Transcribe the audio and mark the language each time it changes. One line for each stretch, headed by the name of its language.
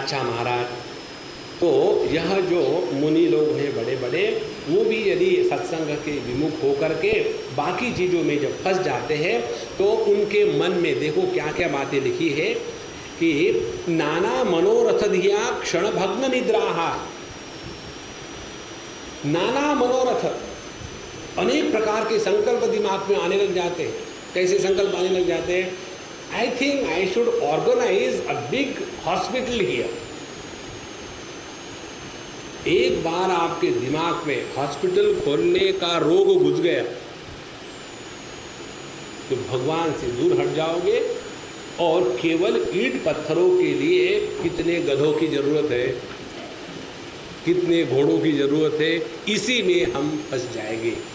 Hindi: अच्छा महाराज, तो यह जो मुनि लोग हैं बड़े बड़े, वो भी यदि सत्संग के विमुख होकर के बाकी चीज़ों में जब फंस जाते हैं तो उनके मन में देखो क्या क्या बातें लिखी है कि नाना मनोरथ धिया क्षण भग्न निद्राहा। नाना मनोरथ, अनेक प्रकार के संकल्प दिमाग में आने लग जाते हैं। कैसे संकल्प आने लग जाते हैं?
English: I think I should organize a big hospital here.
Hindi: एक बार आपके दिमाग में हॉस्पिटल खोलने का रोग घुस गया तो भगवान से दूर हट जाओगे और केवल ईंट पत्थरों के लिए कितने गधों की जरूरत है, कितने घोड़ों की जरूरत है, इसी में हम फंस जाएंगे।